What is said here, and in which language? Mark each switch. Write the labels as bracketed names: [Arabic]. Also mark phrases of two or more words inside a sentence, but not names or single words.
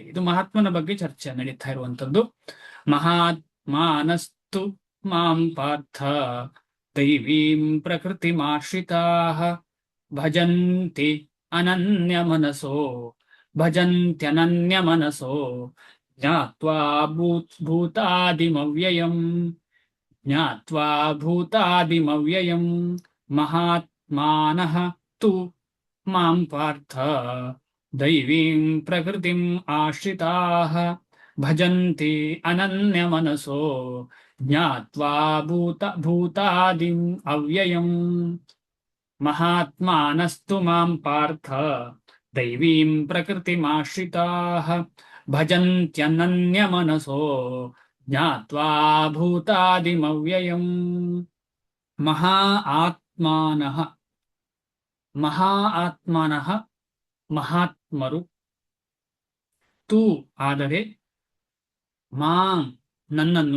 [Kannada] ಇದು ಮಹಾತ್ಮನ ಬಗ್ಗೆ ಚರ್ಚೆ ನಡೀತಾ ಇರುವಂತದ್ದು. [Sanskrit] ಮಹಾತ್ಮಾನಸ್ತು ಮಾಂ ಪಾರ್ಥ ದೈವೀಂ ಪ್ರಕೃತಿಮಾಶ್ರಿತಾ ಭಜಂತಿ ಅನನ್ಯ ಮನಸೋ ಭಜಂತ್ಯನನ್ಯ ಮನಸೋ ಜ್ಞಾತ್ವಾ ಭೂತಾದಿಮವ್ಯಯಂ ಜ್ಞಾತ್ವಾ ಭೂತಾದಿಮವ್ಯಯಂ ಮಹಾತ್ಮಾನಃ ತು ಮಾಂ ಪಾರ್ಥ ದೈವೀಂ ಪ್ರಕೃತಿಂ ಆಶ್ರಿತಾಃ ಭಜಂತಿ ಅನನ್ಯ ಮನಸೋ ಜ್ಞಾತ್ವಾ ಭೂತಾದಿಂ ಅವ್ಯಯಂ. ಮಹಾತ್ಮಾನಸ್ತು ಮಾಂ ಪಾರ್ಥ ದೈವೀಂ ಪ್ರಕೃತಿಮಾಶ್ರಿತಾಃ ಭಜಂತ್ಯನನ್ಯ ಮನಸೋ ಜ್ಞಾತ್ವಾ ಭೂತಾದಿಮವ್ಯಯಂ. ಮಹಾ ಆತ್ಮಾನಃ ಮಹಾತ್ಮರು ತು ಆದರೆ ಮಾಂ ನನ್ನನ್ನು